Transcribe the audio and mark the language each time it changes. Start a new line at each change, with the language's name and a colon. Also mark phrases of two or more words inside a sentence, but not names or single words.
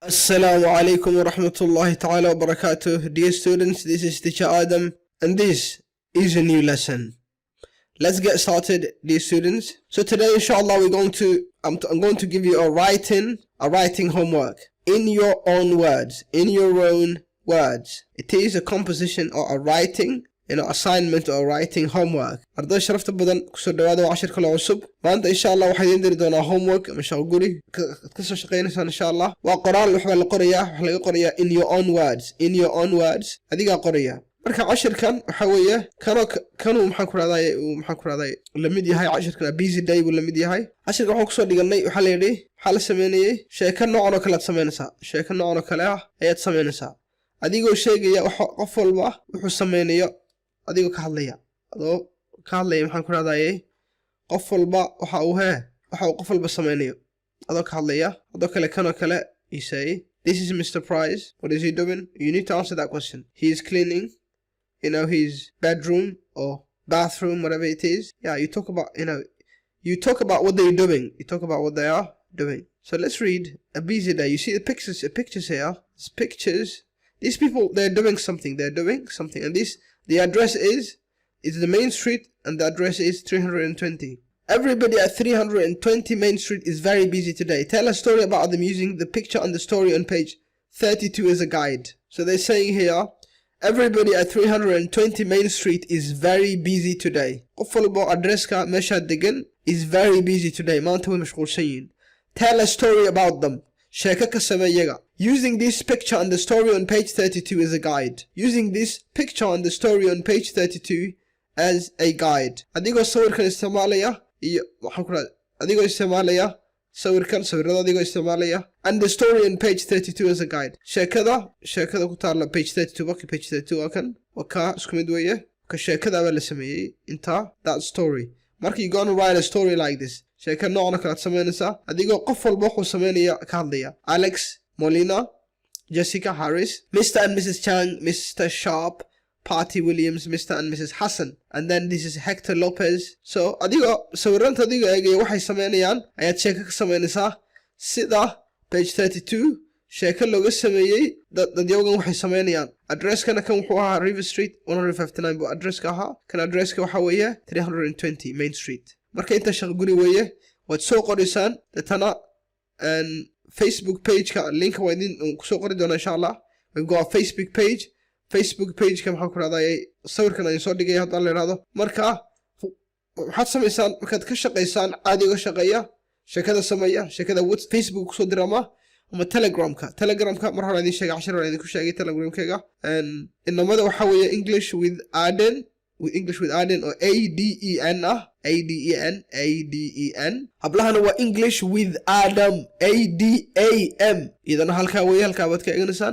Arabic: السلام عليكم ورحمة الله تعالى وبركاته.
English: Dear students, this is teacher Adam and this is a new lesson. Let's get started, dear students. So today inshallah I'm going to give you a writing homework in your own words, It is a composition or a writing assignment or writing homework.
Somali: arday sharafta badan kusoo dhawaada cashir kale cusub maanta inshallah waxaan idin diri doonaa homework ama shaqo guri ka soo shaqeynaysan inshallah waa qoraal wax la qorayaa
English: in your own words
Somali: adiga qoraya marka cashirkan waxa weeye kanu maxaan ku raadayay la mid yahay cashirkan
English: busy day
Somali: buu la mid yahay cashirka waxaan kusoo dhiganay waxa la yiri waxa la sameeyay sheeko noocan oo kale ayaad sameynaysaa adigoo sheegaya qof walba wuxuu sameynayo adigoo ka hadlaya maxaan ku raadayay qof walba waxa uu qof walba sameynayo adoo ka hadlaya adoo kale kale
English: you say this is Mr. Price, what is he doing? You need to answer that question. He is cleaning his bedroom or bathroom, whatever it is. Yeah, you talk about what they're doing. You talk about what they are doing. So let's read a busy day. You see the pictures here. There's pictures. These people, they're doing something. And the address is the main street, and the address is 320. Everybody at 320 Main Street is very busy today. Tell a story about them using the picture and the story on page 32 as a guide. So they're saying here, everybody at 320 Main Street is very busy today.
Somali: qof walba addresska meesha degan
English: is very busy today.
Somali: maanta way mashquulsan yihiin.
English: Tell a story about them.
Somali: sheeko ka samee iyaga.
English: Using this picture and the story on page 32 as a guide. As a guide.
Somali: adigoo sawirkan isticmaalaya iyo adigoo isticmaalaya sawirada adigoo isticmaalaya
English: and the story on page 32 as a guide.
Somali: sheekada ku taala page 32 page 32 waa ka isku mid weeye ka sheekada baa la sameeyay inta
English: that story. marka you gonna write a story like this.
Somali: sheeka noocan kala sameynaysa adigoo qof walba wuxuu sameynaya ka hadlaya.
English: Alex Molina, Jessica Harris, Mr. and Mrs. Chang, Mr. Sharp, Party Williams, Mr. and Mrs. Hassan, and then this is Hector Lopez.
Somali: So adigo sawiranta adigo eegay waxay sameynayaan ayaad sheeko ka sameynaysaa sida page 32 sheeko looga sameeyay dadyogan waxay sameynayaan. addresskana kan wuxuu ahaa River Street 159 buu addresska ahaa. kan addresska waxa weeye 320 Main Street. marka inta shaqo guri weeye waad soo qoraysaan dadana Facebook page-ka linka waa idin kusoo qori doonaa inshallah. we've got a Facebook page ka maxaan ku raadayay sawirkan ayaan soo dhigay haddaan la yiraahdo. marka waxaad samaysaan markaad ka shaqaysaan caadiga shaqeeya sheekada sameeya sheekada Facebook kusoo dirama ama Telegramka mar hore idin sheegay cashar hore idin ku sheegay Telegramkayga inamada waxa weeye English with Aden oo ADEN hablahana waa English with Adam ADAM idana halkaa baad ka eeganaysaan.